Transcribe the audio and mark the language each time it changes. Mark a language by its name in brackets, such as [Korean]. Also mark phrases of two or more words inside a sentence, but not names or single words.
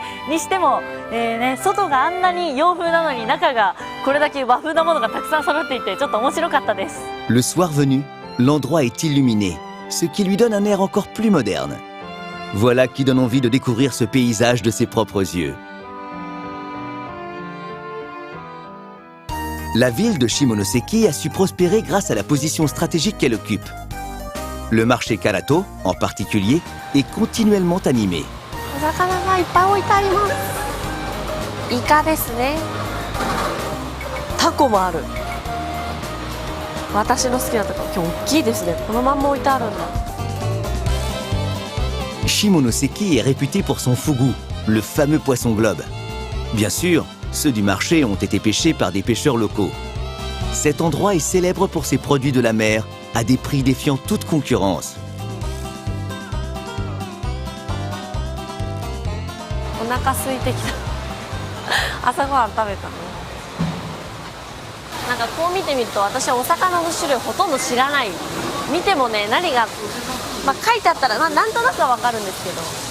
[Japanese] にしても、外があんなに洋風なのに中がこれだけ和風なものがたくさん揃っていて、ちょっと面白かったです。 [French] Le soir venu, l'endroit est illuminé, ce qui lui donne un air encore plus moderne. Voilà qui donne envie de découvrir ce paysage de ses propres yeux. La ville de Shimonoseki a su prospérer grâce à la position stratégique qu'elle occupe. Le marché Karato, en particulier, est continuellement animé. [Japanese] お魚がいっぱい置いてあります。イカですね。タコもある。私の好きなタコ、今日大きいですね。このまんま置いてあるんだ。 [French] Shimonoseki est réputé pour son fugu, le fameux poisson globe. Bien sûr, ceux du marché ont été pêchés par des pêcheurs locaux. Cet endroit est célèbre pour ses produits de la mer à des prix défiant toute concurrence. [Japanese] お腹空いてきた朝ごはん食べたのなんかこう見てみると私はお魚の種類ほとんど知らない見てもね何が、まあ、書いてあったらなんとなくは分かるんですけど